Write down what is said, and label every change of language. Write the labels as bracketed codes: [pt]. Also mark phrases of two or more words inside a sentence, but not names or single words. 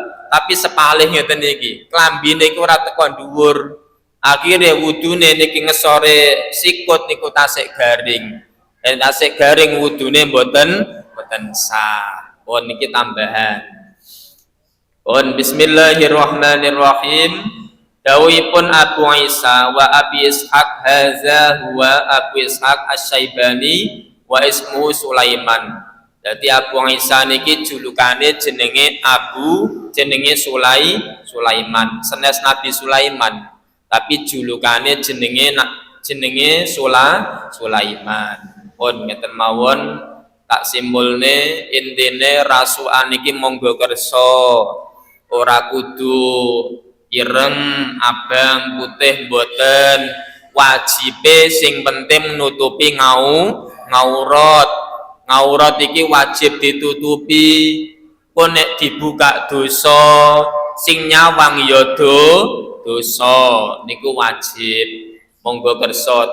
[jv] Tapi sepalih ngeten iki. Klambi niku ora teko dhuwur. Akhire wudune niki ngesore sikut niku tasik garing. Dan tasik garing wudune mboten sah. Pun niki tambahan. Pun bismillahirrahmanirrahim. [ar] Dawuhipun أبو عيسى وأبي إسحاق هذا هو أبو إسحاق الشيباني واسم سليمان. [jv] Jadi Abu Isa niki julukane jenenge jenenge Sulaiman. Senes Nabi Sulaiman. Tapi julukane jenenge Sulaiman. Pun ngeten mawon tak simpulne intine rasukan iki monggo kersa ora kudu ireng abang putih boten wajibe sing penting nutupi ngaurat iki wajib ditutupi pun nek dibuka dosa sing nyawang ya dosa niku wajib monggo kersa.